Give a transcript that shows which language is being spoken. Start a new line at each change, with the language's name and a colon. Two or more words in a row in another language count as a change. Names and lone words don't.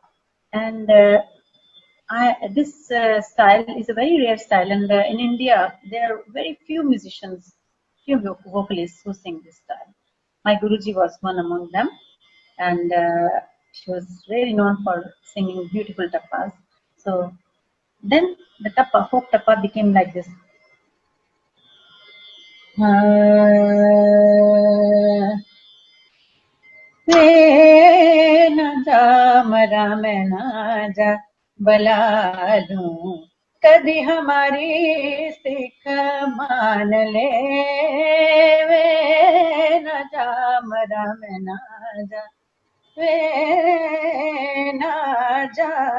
English: And this style is a very rare style, and in India there are very few musicians, few vocalists who sing this style. My Guruji was one among them, and she was really known for singing beautiful tappas. So then the tappa, folk tappa, became like this.
Punjabi: ਨ ਜਾ ਮਰਾ ਮੈਂ ਨਾ ਜਾ ਬਲਾ ਲੂੰ ਕਭੀ ਹਮਾਰੀ ਸਿਖ ਮਾਨ ਲੇ ਵੇ ਨ ਜਾ ਮਰਾ ਮੈਂ ਨਾ ਜਾ ਵੇ ਨਾ ਜਾ